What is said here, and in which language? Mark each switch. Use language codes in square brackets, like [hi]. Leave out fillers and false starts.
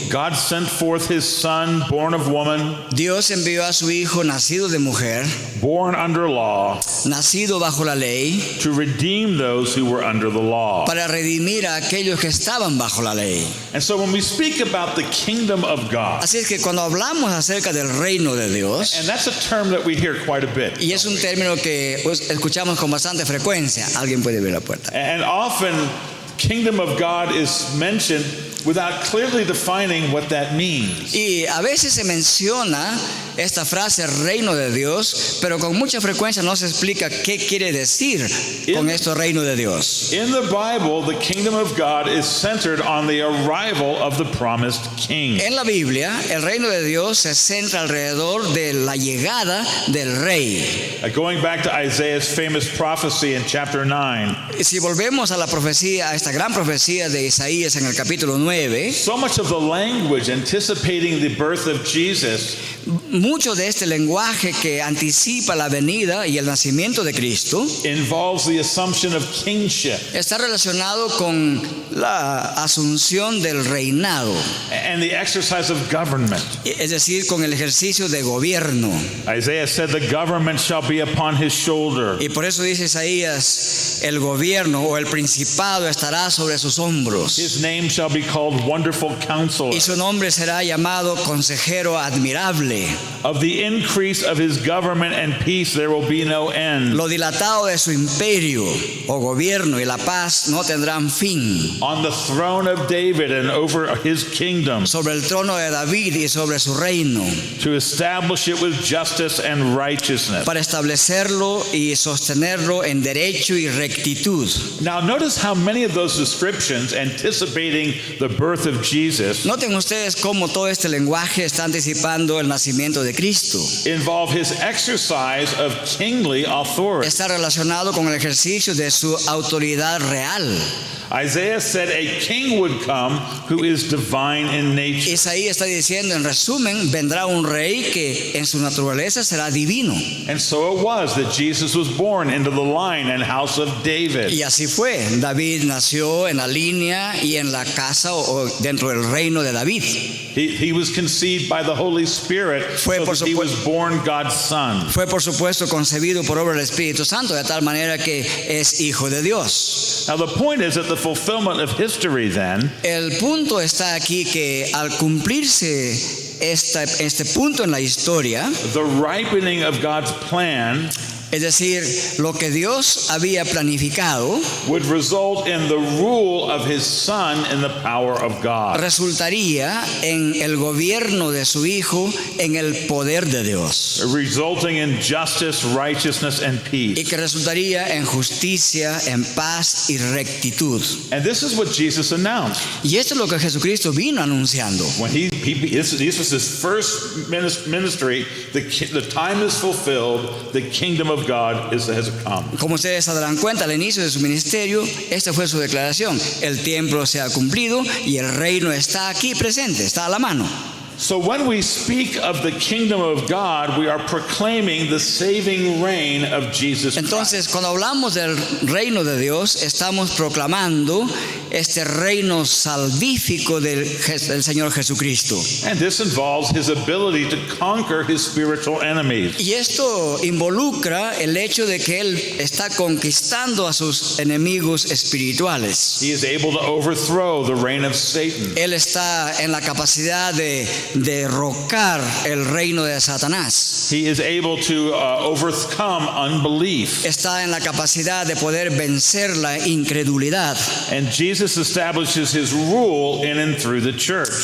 [en] God sent forth his son, born of woman, [es] Dios envió a su hijo nacido de mujer, [en] born under law, [es] nacido bajo la ley, [en] to redeem those who were under the law. [es] para redimir a aquellos que estaban bajo la ley. [en] And so when we speak about the kingdom of God, [es] Así es que cuando hablamos acerca del reino de Dios, [en] and that's a term that we hear quite a bit, [es] y es un término que pues, escuchamos con bastante frecuencia. Alguien puede abrir la puerta. [en] and often kingdom of God is mentioned without clearly defining what that means. [es] Y a veces se menciona esta frase reino de Dios, pero con mucha frecuencia no se explica qué quiere decir con esto reino de Dios. [en] In the Bible, the kingdom of God is centered on the arrival of the promised king. [es] En la Biblia, el reino de Dios se centra alrededor de la llegada del rey. [en] Going back to Isaiah's famous prophecy in chapter 9, [es] Si volvemos a la profecía, a esta gran profecía de Isaías en el capítulo 9, [en] so much of the language anticipating the birth of Jesus [es] mucho de este lenguaje que anticipa la venida y el nacimiento de Cristo [en] involves the assumption of kingship [es] está relacionado con la asunción del reinado, [en] and the exercise of government. [es] es decir, con el ejercicio de gobierno. [en] Isaiah said the government shall be upon his shoulder. [es] Y por eso dice Isaías, el gobierno o el principado estará sobre sus hombros. [en] His name shall be called Wonderful Counselor. [es] Y su nombre será llamado Consejero Admirable. [en] Of the increase of his government and peace there will be no end. [es] Lo dilatado de su imperio o gobierno y la paz no tendrán fin. [en] On the throne of David and over his kingdom, [es] Sobre el trono de David y sobre su reino, [en] to establish it with justice and righteousness. [es] para establecerlo y sostenerlo en derecho y rectitud. [en] Now notice how many of those descriptions anticipating the birth of Jesus [es] Noten ustedes cómo todo este lenguaje está anticipando el nacimiento de Cristo. [en] involve his exercise of kingly authority. [es] Está relacionado con el ejercicio de su autoridad real. [en] Isaiah said a king would come who is divine in nature. [es] Isaías está diciendo, en resumen, vendrá un rey que en su naturaleza será divino. [en] And so it was that Jesus was born into the line and house of David. [es] Y así fue. David nació en la línea y en la casa o dentro del reino de David. [en] He was conceived by the Holy Spirit [es] Fue [en] so [es] por [en] that he was born God's son. [es] Fue por supuesto concebido por obra del Espíritu Santo, de tal manera que es hijo de Dios. [en] Now the point is that the fulfillment of history then [es] El punto está aquí que al cumplirse este punto en la historia, [en] the ripening of God's plan [es] Es decir, lo que Dios había planificado [en] would result in the rule of his son in the power of God. [es] resultaría en el gobierno de su Hijo en el poder de Dios. [en] Resulting in justice, righteousness, and [es] Y [en] peace. [es] que resultaría en justicia, en paz y rectitud. [en] And this is what Jesus announced. [es] Y esto es lo que Jesucristo vino anunciando. [en] When this was his first ministry, the time is fulfilled, the kingdom of God has come. [es] Como ustedes se darán cuenta, al inicio de su ministerio, esta fue su declaración. El tiempo se ha cumplido y el reino está aquí presente, está a la mano. [en] So when we speak of the kingdom of God, we are proclaiming the saving reign of Jesus Christ. [es] Entonces, cuando hablamos del reino de Dios, estamos proclamando este reino salvífico del Señor Jesucristo. [en] And this involves his ability to conquer his spiritual enemies. [es] Y esto involucra el hecho de que Él está conquistando a sus enemigos espirituales. [en] He is able to overthrow the reign of Satan. [es] Él está en la capacidad de derrocar el reino de Satanás. [en] He is able to overcome unbelief. [es] Está en la capacidad de poder vencer la incredulidad. [en] And Jesus establishes his rule in and through the church.